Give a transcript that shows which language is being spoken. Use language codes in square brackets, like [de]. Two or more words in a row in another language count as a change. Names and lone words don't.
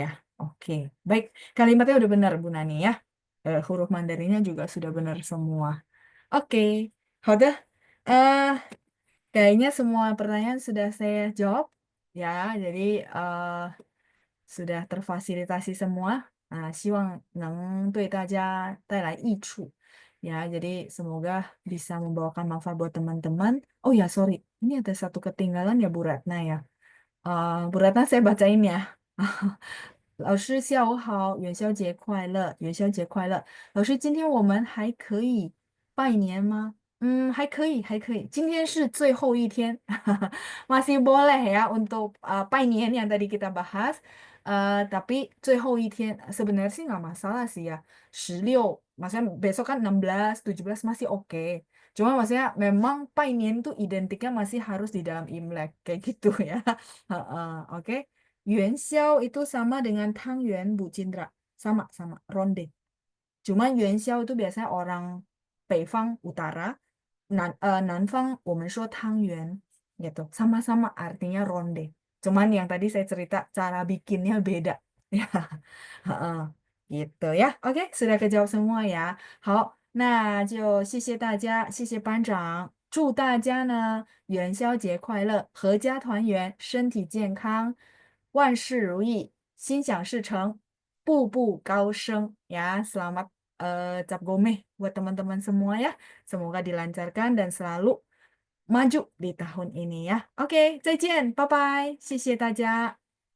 [id] Oke, baik, kalimatnya udah benar Bu Nani ya. Huruf Mandarinnya juga sudah benar semua. Oke, udah. Eh, kayaknya semua pertanyaan sudah saya jawab ya. Jadi sudah terfasilitasi semua. Nah, [zh] 希望能对大家带来益处. [id] Ya, jadi semoga bisa membawakan manfaat buat teman-teman. Oh ya, sorry. Ini ada satu ketinggalan ya Bu Ratna ya. Bu Ratna saya bacain ya. [zh] 老师下午好，元宵节快乐，元宵节快乐。老师，今天我们还可以拜年吗？还可以，还可以。今天是最后一天, [id] masih boleh ya untuk 拜年 yang tadi kita bahas. Tapi [zh] 最后一天 [id] sebenarnya sih nggak masalah sih ya. 16, maksudnya besok kan 16, 17 masih oke. Cuma maksudnya memang 拜年 tuh identiknya masih harus di dalam Imlek kayak gitu ya. Oke. Yuan xiao itu sama dengan Tang Yuan Bu Cindra. Sama-sama, ronde. Cuma Yuan xiao itu biasanya orang Beifang utara, Nanfang [zh] 我们说汤圆 [id] gitu. Sama-sama artinya ronde. Cuman yang tadi saya cerita cara bikinnya beda. Ya, heeh, gitu ya. Oke, sudah kejawab semua ya. [zh] 好，那就谢谢大家，谢谢班长，祝大家呢元宵节快乐，阖家团圆，身体健康，万事如意，心想事成，步步高升. [id] Selamat Cap Gomeh buat teman-teman semua ya. Semoga dilancarkan dan selalu maju di tahun ini ya. Oke, [zh] 再见，拜拜，谢谢大家。